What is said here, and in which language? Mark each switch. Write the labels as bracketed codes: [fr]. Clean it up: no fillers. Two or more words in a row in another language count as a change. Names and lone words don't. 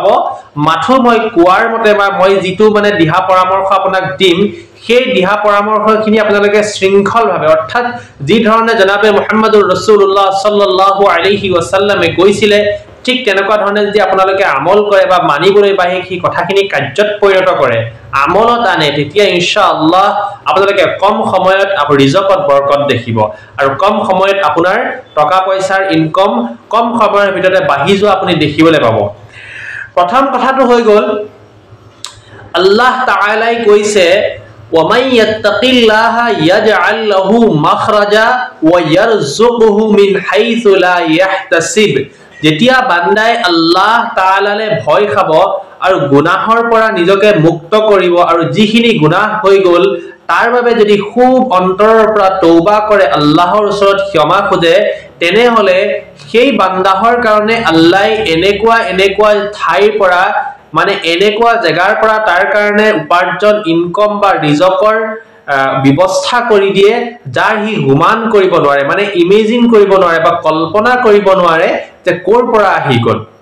[as] মাথো মই কোৱাৰ মতে বা মই যিটো মানে দিহা পৰামৰ্শ আপোনাক দিম সেই দিহা পৰামৰ্শখিনি আপোনালোকে শৃংখলভাৱে অৰ্থাৎ যি ধৰণে জনাবে [ar] محمد رسول الله صلى الله عليه وسلم [as] কৈছিলে ঠিক তেনেকুৱা ধৰণে যদি আপোনালোকে আমল কৰে বা মানিবলৈ বা সেই কথাখিনি কাৰ্যত পৰিণত কৰে, আমলত আনে, তেতিয়া ইনশাআল্লাহ আপোনালোকে কম সময়ত ৰিজকত বৰকত দেখিব আৰু কম সময়ত আপোনাৰ টকা পইচাৰ ইনকম কম সময়ৰ ভিতৰতে বাঢ়ি যোৱা আপুনি দেখিবলৈ পাব। প্ৰথম কথাটো হৈ গ'ল আল্লাহ তাআলাই কৈছে [ar] وَمَن يَتَّقِ اللَّهَ يَجْعَل لَّهُ مَخْرَجًا وَيَرْزُقْهُ مِنْ حَيْثُ لَا يَحْتَسِبُ। [as] যেতিয়া বান্দাই আল্লাহ তাআলালে ভয় খাব আৰু গুনাহৰ পৰা নিজকে মুক্ত কৰিব আৰু যিখিনি গুনাহ হৈ গ'ল তাৰ বাবে যদি খুব অন্তৰৰ পৰা তওবা কৰে, আল্লাহৰ ওচৰত ক্ষমা খোজে, তেনেহলে সেই বান্দাহৰ কাৰণে আল্লাহ এনেকুৱা ঠাইৰ পৰা মানে এনেকুৱা জেগাৰ পৰা তাৰ কাৰণে উপাৰ্জন ইনকম বা ৰিজকৰ ব্যৱস্থা কৰি দিয়ে যাৰ হি গুমান কৰিব নোৱাৰে, মানে ইমেজিন কৰিব নোৱাৰে বা কল্পনা কৰিব নোৱাৰে যে ক'ৰ পৰা আহি গ'ল।